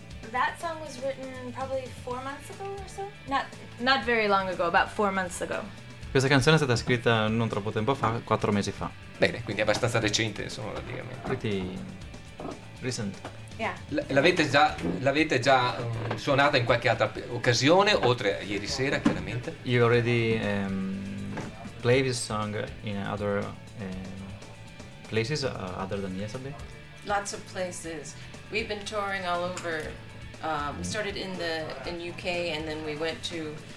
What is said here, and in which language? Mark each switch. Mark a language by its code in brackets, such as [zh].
[en] That song was written probably 4 months ago or so. Not very long ago, about 4 months ago. [it] Questa canzone è stata scritta non troppo tempo fa, 4 mesi fa. Bene, quindi è abbastanza recente, insomma, praticamente. [en] Pretty recent. Yeah. [it] L'avete già suonata in qualche altra occasione, oltre a ieri sera, chiaramente? [en] You already played this song in other places, other than yesterday? Lots of places. We've been touring all over. We started in UK, and then we went to...